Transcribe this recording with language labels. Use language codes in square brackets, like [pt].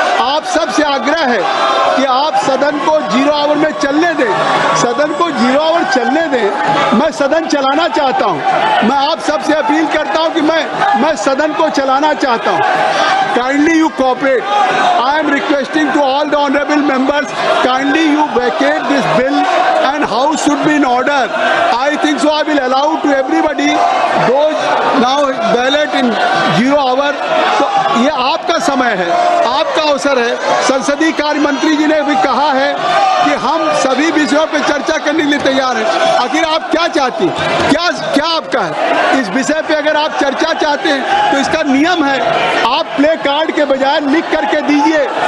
[hi] आप सबसे आग्रह है कि आप सदन को 0 आवर में चलने दें, सदन को 0 आवर चलने दें। मैं सदन चलाना चाहता हूं, मैं आप सबसे अपील करता हूं कि मैं सदन को चलाना चाहता हूं। [en] Kindly you cooperate. I am requesting to all the honourable members, kindly you vacate this well and house should be in order. I think so. I will allow to everybody those now ballot in 0 hour. [hi] तो ये आपका समय है, आपका अवसर है। संसदीय कार्य मंत्री जी ने भी कहा है कि हम सभी विषयों पर चर्चा करने के लिए तैयार हैं। आखिर आप क्या चाहती, क्या आपका है इस विषय पे? अगर आप चर्चा चाहते हैं तो इसका नियम है, आप प्ले कार्ड के बजाय लिख करके दीजिए।